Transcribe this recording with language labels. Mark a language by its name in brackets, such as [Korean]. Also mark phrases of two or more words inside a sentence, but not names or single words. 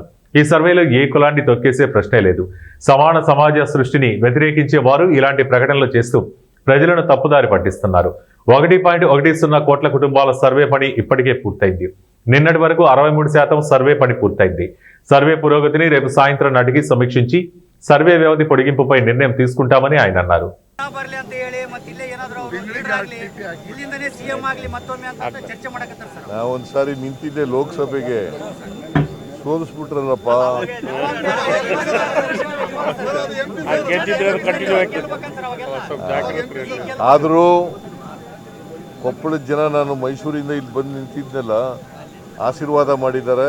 [Telugu] ఈ సర్వేలో ఏ కులాన్ని తొక్కేసే ప్రశ్నే లేదు. సమాన సమాజ సృష్టిని వ్యతిరేకించే వారు ఇలాంటి ప్రకటనలు చేస్తూ ప్రజలను తప్పుదారి పట్టిస్తున్నారు. 1.10 కోట్ల కుటుంబాల సర్వే పని ఇప్పటికే పూర్తయింది. నిన్నటి వరకు 63% సర్వే పని పూర్తయింది. సర్వే పురోగతిని రేపు సాయంత్రం నాటికి సమీక్షించి సర్వే వ్యవధి పొడిగింపుపై నిర్ణయం తీసుకుంటామని ఆయన అన్నారు. [Kannada] ಒಂದ್ಸಾರಿ ನಿಂತಿದ್ದೆ ಲೋಕಸಭೆಗೆ ಸೋಲಿಸ್ಬಿಟ್ರಲ್ಲಪ್ಪ. ಆದರೂ ಕೊಪ್ಪಳದ ಜನ ನಾನು ಮೈಸೂರಿಂದ ಇಲ್ಲಿ ಬಂದು ನಿಂತಿದ್ನಲ್ಲ ಆಶೀರ್ವಾದ ಮಾಡಿದ್ದಾರೆ.